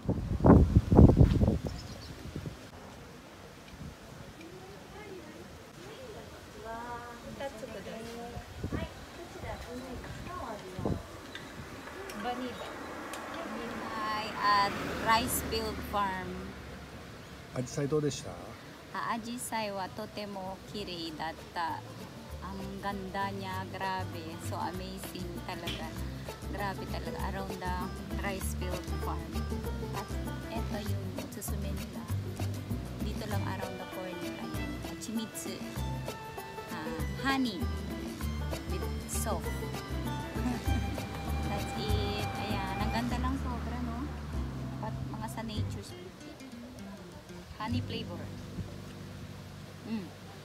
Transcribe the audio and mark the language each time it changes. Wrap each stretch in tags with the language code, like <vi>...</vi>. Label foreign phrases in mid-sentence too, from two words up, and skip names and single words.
<tl>Bahay at</tl> <en>rice field farm.</en> <ja>Ajisai どうでした? あじさいはとてもきれいだった.</ja> <tl>Ang ganda niya, grabe.</tl> <en>So amazing</en> <tl>talaga. Grabe talaga.</tl> <en>Around the rice field farm.</en> <tl>At eto yung susume nila. Dito lang</tl> <en>around the corner.</en> <tl>Ayan. Chimitsu.</tl> <en>Honey. With soap. That's it.</en> <tl>Ayan. Ang ganda lang sobra, no? Pat mga sa nature's beauty.</tl> <en>Honey flavor.</en>